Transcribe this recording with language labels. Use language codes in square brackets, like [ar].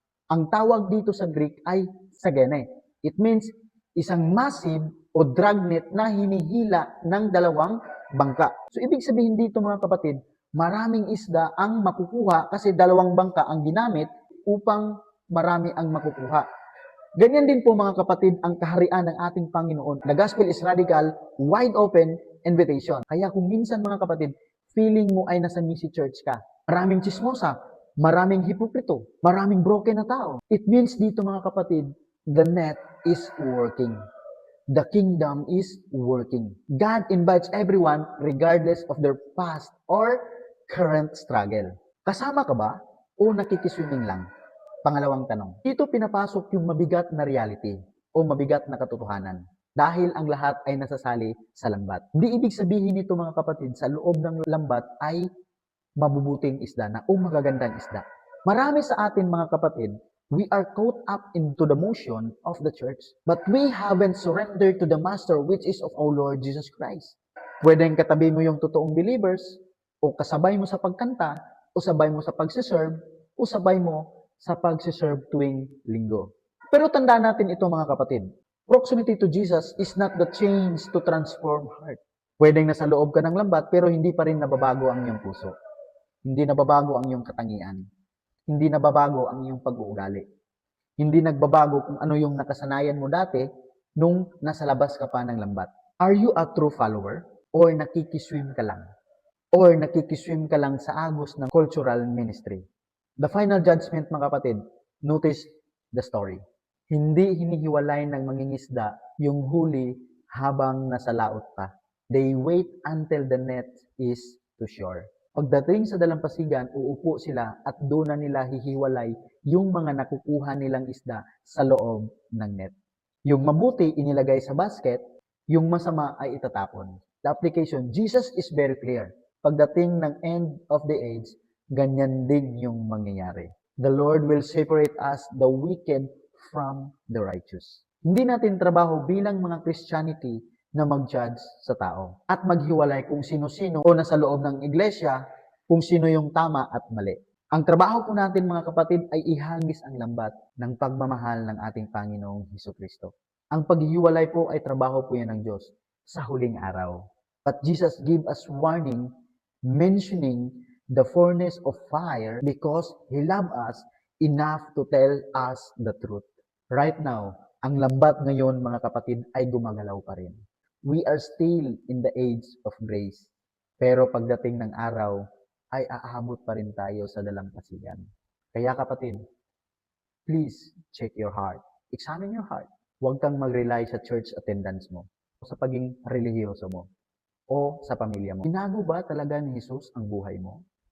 [tl] Ang tawag dito sa Greek ay sagene. [en] It means [tl] isang massive o dragnet na hinihila ng dalawang bangka. So, ibig sabihin dito mga kapatid, maraming isda ang makukuha kasi dalawang bangka ang ginamit upang marami ang makukuha. Ganyan din po mga kapatid ang kaharian ng ating Panginoon. [en] The gospel is radical, wide open invitation. [tl] Kaya kung minsan mga kapatid, feeling mo ay nasa misi church ka. Maraming chismosa, maraming hipokrito, maraming broken na tao. [en] It means [tl] dito mga kapatid, [en] the net is working. The kingdom is working. God invites everyone regardless of their past or current struggle. [tl] Kasama ka ba o nakikiswimming lang? Pangalawang tanong. Dito pinapasok yung mabigat na reality o mabigat na katotohanan dahil ang lahat ay nasasali sa lambat. Hindi ibig sabihin nito mga kapatid sa loob ng lambat ay mabubuting isda na o magagandang isda. Marami sa atin mga kapatid, [en] we are caught up into the motion of the church, but we haven't surrendered to the master which is of our Lord Jesus Christ. [tl] Pwedeng katabi mo yung totoong believers, o kasabay mo sa pagkanta, o sabay mo sa pagsiserve, o sabay mo sa pagsiserve tuwing linggo. Pero tandaan natin ito mga kapatid, [en] proximity to Jesus is not the change to transform heart. [tl] Pwedeng nasa loob ka ng lambat pero hindi pa rin nababago ang iyong puso. Hindi nababago ang iyong katangian. Hindi nababago ang iyong pag-uugali. Hindi nagbabago kung ano yung nakasanayan mo dati nung nasa labas ka pa ng lambat. [en] Are you a true follower? [tl] Or nakikiswim ka lang? Or nakikiswim ka lang sa agos ng cultural ministry? [en] The final judgment [tl] mga kapatid, [en] notice the story. [tl] Hindi hinihiwalay ng mangingisda yung huli habang nasa laot pa. [en] They wait until the net is to shore. [tl] Pagdating sa dalampasigan, uupo sila at doon na nila hihiwalay yung mga nakukuha nilang isda sa loob ng net. Yung mabuti inilagay sa basket, yung masama ay itatapon. [en] The application, Jesus is very clear. [tl] Pagdating ng [en] end of the age, [tl] ganyan din yung mangyayari. [en] The Lord will separate us, the wicked, from the righteous. [tl] Hindi natin trabaho bilang mga Christianity na mag-judge sa tao at maghiwalay kung sino-sino o nasa loob ng iglesia kung sino yung tama at mali. Ang trabaho po natin mga kapatid ay ihagis ang lambat ng pagmamahal ng ating Panginoong Hesukristo. Ang paghihiwalay po ay trabaho po yan ng Diyos sa huling araw. [en] But Jesus gave us warning mentioning the furnace of fire because He loved us enough to tell us the truth. Right now, [tl] ang lambat ngayon mga kapatid ay gumagalaw pa rin. [en] We are still in the age of grace. [tl] Pero pagdating ng araw, ay aabot pa rin tayo sa dalampasigan. Kaya kapatid, [en] please check your heart. Examine your heart. [tl] Huwag kang mag-rely sa church attendance mo o sa pagiging relihiyoso mo. o sa pamilya mo? Binago ba talaga ni Jesus ang buhay mo?